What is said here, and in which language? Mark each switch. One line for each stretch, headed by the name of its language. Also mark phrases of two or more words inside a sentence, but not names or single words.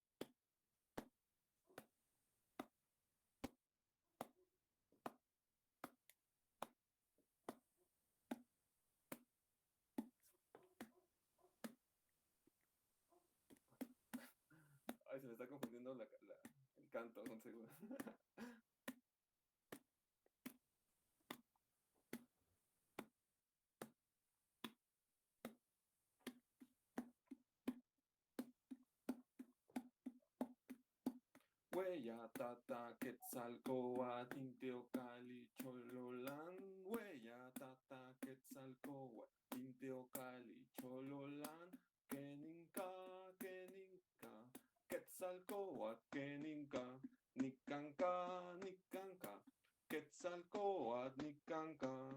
Spanish: Ay, se me está confundiendo el canto, un segundo.
Nahuatl languages: Huella, tata, quetzalcoatl, inteocali, chololán. Huella, tata, quetzalcoatl, inteocali, chololán. Keninka, quetzalcoatl, keninka, nicanca, quetzalcoatl, nicanca.